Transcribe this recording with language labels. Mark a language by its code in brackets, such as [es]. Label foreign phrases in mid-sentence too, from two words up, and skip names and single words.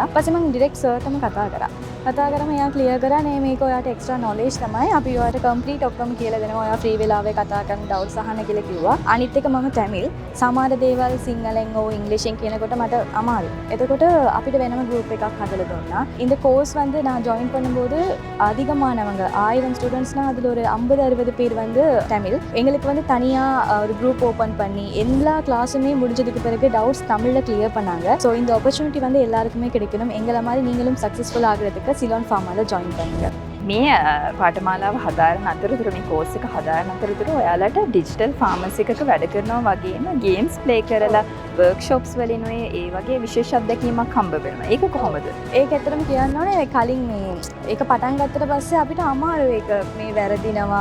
[si] ඊපස්සේ මම ඩිරෙක්ට් සර්ටම කතා කරා. කතා කරාම එයා ක්ලියර් කරා නේ මේක ඔයාට [en] extra knowledge [si] තමයි. අපි ඔයාට කම්ප්ලීට් ඔක්කොම කියලා දෙනවා. ඔයා ෆ්‍රී වෙලාවේ කතා කරන ඩවුට්ස් අහන්න කියලා කිව්වා. අනිත් එක මම තමිල්. සමහර දේවල් සිංහලෙන් හෝ ඉංග්‍රීසියෙන් කියනකොට මට අමාරුයි. එතකොට අපිට වෙනම group එකක් හදලා දුන්නා. [ta] இந்த கோர்ஸ் வந்து நான் ஜாயின் பண்ணும்போது அதிகமானவங்க 1000 ஸ்டூடெண்ட்ஸ்னா அதில் ஒரு 50-60 பேர் வந்து தமிழ். எங்களுக்கு வந்து தனியாக ஒரு [en] group open [ta] பண்ணி எல்லா கிளாஸுமே முடிஞ்சதுக்கு பிறகு டவுட்ஸ் தமிழில் கிளியர் பண்ணாங்க. ஸோ இந்த ஆப்பர்ச்சுனிட்டி வந்து எல்லாருக்குமே கிடைக்கணும். எங்களை மாதிரி நீங்களும் சக்ஸஸ்ஃபுல் ஆகிறதுக்கு சிலோன் ஃபார்மாவில் ஜாயின் பண்ணுங்க. [si] මේ පාඨමාලාව හදාරන අතරතුර මේ කෝස් එක හදාරන අතරතුර ඔයාලට [en] digital pharmacy [si] එකක වැඩ කරනවා වගේම [en] games play [si] කරලා වර්ක්ෂොප්ස් වලින් ඔය ඒ වගේ විශේෂ අත්දැකීමක් හම්බ වෙනවා. ඒක කොහොමද? ඒක ඇත්තටම කියන්න ඕනේ කලින් මේ ඒක පටන් ගත්තට පස්සේ අපිට අමාරුයි ඒක මේ වැරදිනවා.